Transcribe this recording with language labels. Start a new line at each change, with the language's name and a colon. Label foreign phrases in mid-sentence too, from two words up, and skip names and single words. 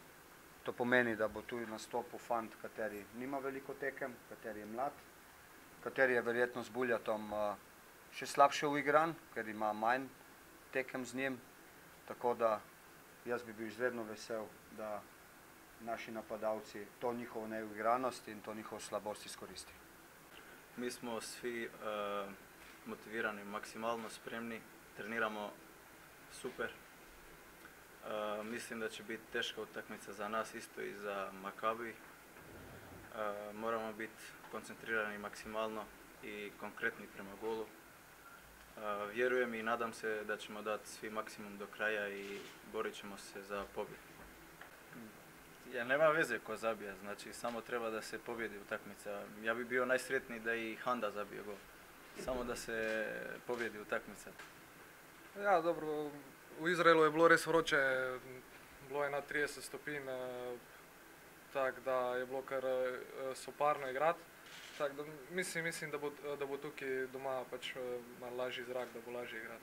Slovenian: To pomeni, da bo tudi nastopil fant, kateri nima veliko tekem, kateri je mlad, kateri je verjetno z Buljatom še slabše uigran, ker ima manj tekem z njim. Tako da jaz bi bil izredno vesel, da naši napadalci to njihovo neuigranost in to njihovo slabost izkoristi.
Croatian: Mi smo svi motivirani, maksimalno spremni, treniramo super. Mislim da će biti teška utakmica za nas isto i za Makabi. Moramo biti koncentrirani maksimalno i konkretni prema golu. Vjerujem i nadam se da ćemo dati svi maksimum do kraja i borit ćemo se za pobjedu. Ja, nema veze ko zabija, znači samo treba da se pobjedi utakmica. Ja bi bio najsretniji da i Handa zabije gol. Samo da se pobjedi utakmica.
Slovenian: Ja, dobro, v Izraelu je bilo res vroče, bilo je na 30 stopinj, tako da je bilo kar soparno igrati. Tako da mislim, da bo tukaj doma pač malo lažji zrak, da bo lažje igrati.